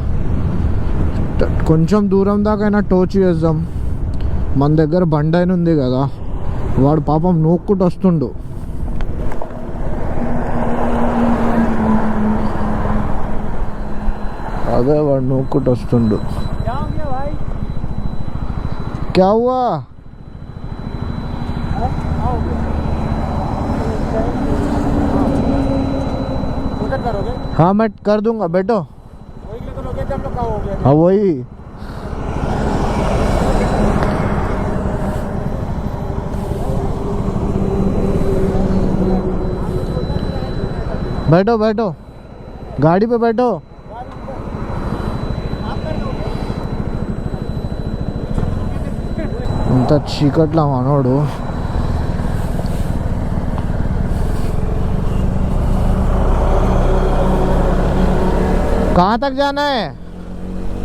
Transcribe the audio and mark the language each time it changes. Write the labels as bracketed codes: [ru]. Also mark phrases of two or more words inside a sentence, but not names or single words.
[te] కొంచెం దూరం దాకా అయినా టోచ్ చేద్దాం. మన దగ్గర బండి అయిన ఉంది కదా, వాడు పాపం నూక్కుంటూ వస్తుండు. అదే వాడు నూక్కుంటూ వస్తుండు. [hi] क्या हुआ? हाँ मैं कर दूंगा, बैठो. हाँ वही. बैठो बैठो, गाड़ी पे बैठो. [te] ఇంత చీకట్లా మనోడు. [hi] कहाँ तक जाना है?